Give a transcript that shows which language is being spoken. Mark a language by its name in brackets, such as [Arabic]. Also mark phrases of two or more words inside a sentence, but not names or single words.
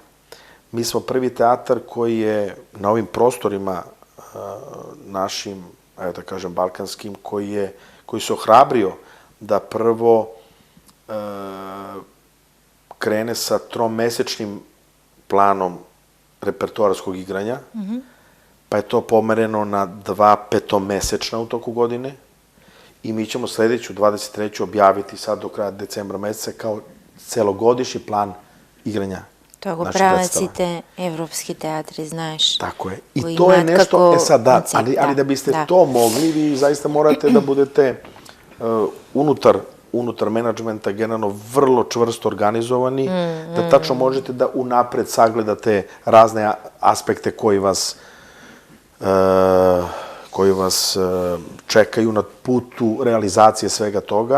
[Serbian] Mi smo prvi teatar koji je na ovim prostorima našim, ajde da kažem, balkanskim, koji se ohrabrio da prvo krene sa tromesečnim planom repertoarskog igranja, pa je to pomereno na 2 petomesečna u toku godine i mi ćemo sledeću, 23. objaviti sad do kraja decembra meseca kao celogodišnji plan igranja [Macedonian] Тоа го Значи, прават представа. сите европски театри, знаеш. [Serbian] Tako je. I [Macedonian] кои [Serbian] to je [Macedonian] имаат [Serbian] nešto, [Macedonian] како [Serbian] sad da, [Macedonian] концепт, [Serbian] ali da biste [Macedonian] да. [Serbian] to mogli, vi zaista morate da budete unutar menadžmenta generalno vrlo čvrsto organizovani, da tačno možete da unapred sagledate razne aspekte koji vas čekaju na putu realizacije svega toga.